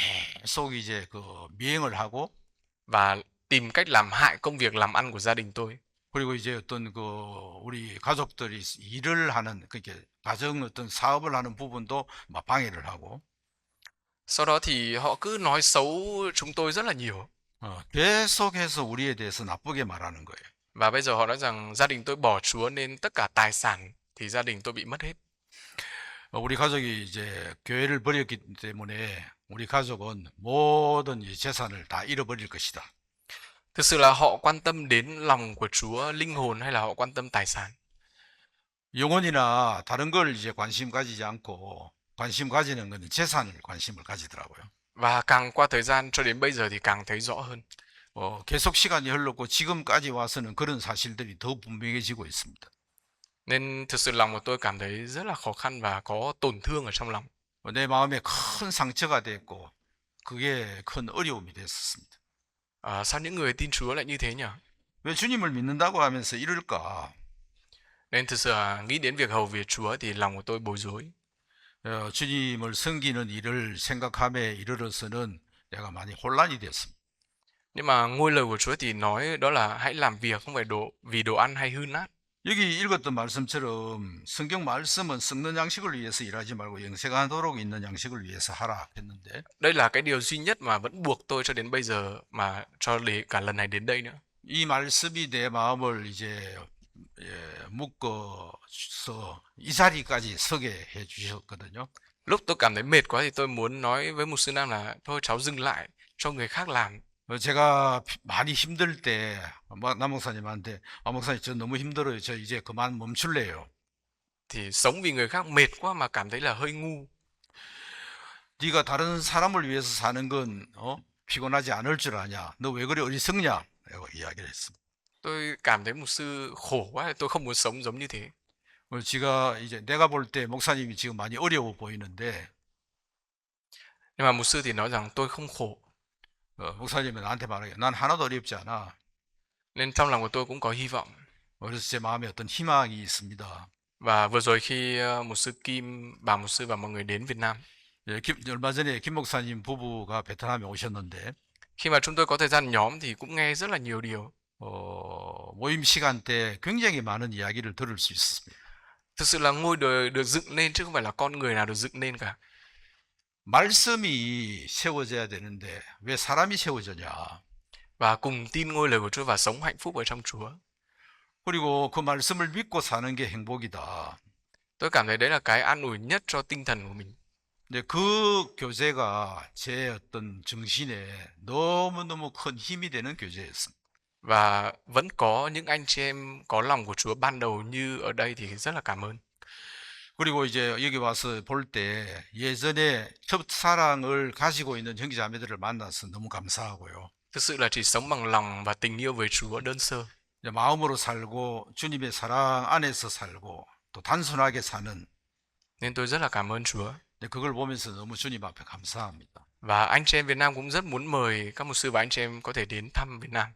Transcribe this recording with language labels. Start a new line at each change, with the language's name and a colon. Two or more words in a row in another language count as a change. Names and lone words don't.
Korean: 계속 이제 그 미행을 하고
Vietnamese: và tìm cách làm hại công việc làm ăn của gia đình tôi.
Korean: 그리고 이제 어떤 그 우리 가족들이 일을 하는 그게 가정 어떤 사업을 하는 부분도 막 방해를 하고
Vietnamese: Sau đó thì họ cứ nói xấu chúng tôi rất là nhiều.
Korean: 계속해서 우리에 대해서 나쁘게 말하는 거예요.
Vietnamese: Và bây giờ họ nói rằng gia đình tôi bỏ Chúa nên tất cả tài sản thì gia đình tôi bị mất hết.
Korean: 우리 가족이 이제 교회를 버렸기 때문에 우리 가족은 모든 재산을 다 잃어버릴 것이다.
Vietnamese: Thực sự là họ quan tâm đến lòng của Chúa, linh hồn hay là họ quan tâm tài sản?
Korean: 영혼이나 다른 걸 이제 관심 가지지 않고 관심 가지는 건 재산을 관심을 가지더라고요.
Vietnamese: Và càng qua thời gian cho đến bây giờ thì càng thấy rõ hơn.
Korean: 계속 시간이 흘렀고 지금까지 와서는 그런 사실들이 더 분명해지고 있습니다.
Vietnamese: Nên thực sự lòng của tôi cảm thấy rất là khó khăn và có tổn thương ở trong lòng.
Korean: 내 마음에 큰 상처가 됐고 그게 큰 어려움이 됐었습니다.
Vietnamese: Sao những người tin Chúa lại như thế nhỉ?
Korean: 왜 주님을 믿는다고 하면서 이럴까?
Vietnamese: Nên thực sự nghĩ đến việc hầu việc Chúa thì lòng của tôi bối rối.
Korean: 주님을 섬기는 일을 생각함에 이르러서는 내가 많이 혼란이 됐습니다.
Vietnamese: Nhưng mà ngôi lời của Chúa thì nói đó là hãy làm việc không phải vì đồ ăn hay hư nát.
Korean: 여기 읽었던 말씀처럼 성경 말씀은 썩는 양식을 위해서 일하지 말고 영생하도록 있는 양식을 위해서 하라 했는데
Vietnamese: Đây là cái điều duy nhất mà vẫn buộc tôi cho đến bây giờ mà cho đến cả lần này đến đây nữa.
Korean: 이 말씀이 내 마음을 이제 묶어서 이 자리까지 서게 해 주셨거든요.
Vietnamese: Lúc tôi cảm thấy mệt quá thì tôi muốn nói với mục sư Nam là thôi cháu dừng lại cho người khác làm.
Korean: 제가 많이 힘들 때 남 목사님한테 목사님 저 너무 힘들어요. 저 이제 그만 멈출래요.
Vietnamese: Thì sống vì người khác mệt quá mà cảm thấy là hơi ngu.
Korean: 네가 다른 사람을 위해서 사는 건 피곤하지 않을 줄 아냐? 너 왜 그래 어리석냐? 라고 이야기를 했습니다.
Vietnamese: Tôi cảm thấy mục sư khổ quá, tôi không muốn sống giống như thế.
Korean: 제가 이제 내가 볼 때 목사님이 지금 많이 어려워 보이는데
Vietnamese: Nhưng mà mục sư thì nói rằng tôi không khổ.
Korean: 목사님은 나한테 말하게 난 하나도 어렵지 않아.
Vietnamese: Nên trong lòng của tôi cũng có hy vọng.
Korean: 그래서 제 마음에 어떤 희망이 있습니다.
Vietnamese: Và vừa rồi khi mục sư Kim, bà mục sư và mọi người đến Việt Nam,
Korean: 얼마 전에 김 목사님 부부가 베트남에 오셨는데
Vietnamese: khi mà chúng tôi có thời gian nhóm thì cũng nghe rất là nhiều điều.
Korean: 모임 시간 때 굉장히 많은 이야기를 들을 수 있었습니다.
Vietnamese: Thực sự là ngôi đời được dựng nên chứ không phải là con người nào được dựng nên cả.
Korean: 말씀이 세워져야 되는데 왜 사람이 세워져냐?
Vietnamese: Và cùng tin ngôi lời của Chúa và sống hạnh phúc ở trong Chúa.
Korean: 그리고 그 말씀을 믿고 사는 게 행복이다.
Vietnamese: Tôi cảm thấy đấy là cái an ủi nhất cho tinh thần của mình.
Korean: 근데 그 교제가 제 어떤 정신에 너무너무 큰 힘이 되는 교제였습니다.
Vietnamese: Và vẫn có những anh chị em có lòng của Chúa ban đầu như ở đây thì rất là cảm ơn.
Korean: 그리고 이제 여기 와서 볼 때 예전에 첫사랑을 가지고 있는 형제자매들을 만나서 너무 감사하고요.
Vietnamese: Thực sự là chỉ sống bằng lòng và tình yêu với Chúa đơn sơ.
Korean: 마음으로 살고 주님의 사랑 안에서 살고 또 단순하게 사는
Vietnamese: Nên tôi rất là cảm ơn Chúa.
Korean: 그걸 보면서 너무 주님 앞에 감사합니다.
Vietnamese: Và anh chị em Việt Nam cũng rất muốn mời các mục sư và anh chị em có thể đến thăm Việt Nam.